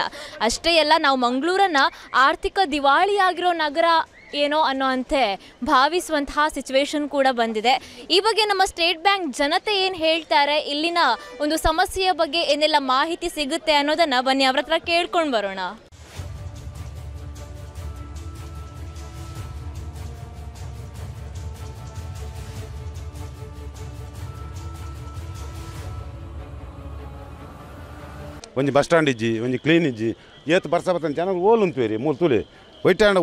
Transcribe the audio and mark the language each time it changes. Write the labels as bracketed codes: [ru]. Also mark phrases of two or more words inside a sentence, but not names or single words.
[kn] ಅಷ್ಟೇ ಅಲ್ಲ, ನಾವು ಮಂಗಳೂರನ್ನು ಆರ್ಥಿಕ ದಿವಾಳಿಯಾಗಿರೋ ನಗರ ಏನೋ ಅನ್ನೋಂತೆ ಭಾವಿಸುವಂತಹ ಸಿಚುವೇಶನ್ ಕೂಡ ಬಂದಿದೆ. ಈ ಬಗ್ಗೆ ನಮ್ಮ ಸ್ಟೇಟ್ ಬ್ಯಾಂಕ್ ಜನತೆ ಏನು ಹೇಳ್ತಾರೆ, ಇಲ್ಲಿನ ಒಂದು ಸಮಸ್ಯೆಯ ಬಗ್ಗೆ ಏನೆಲ್ಲ ಮಾಹಿತಿ ಸಿಗುತ್ತೆ ಅನ್ನೋದನ್ನು ಬನ್ನಿ ಅವ್ರ ಹತ್ರ ಕೇಳ್ಕೊಂಡು ಬರೋಣ. [tcy] ಒಂಜಿ [en] bus stand [tcy] ಇಜ್ಜಿ ಒಂಜಿ ಕ್ಲೀನ್ ಇಜ್ಜಿ ಏತ್ ಬರ್ಸ ಬತ್ತನ ಜನ ಓಲ್ ಉಂತುವೇರಿ ಮೂಲು ತುಲಿ ಒಯ್ಟ ಅಂಡ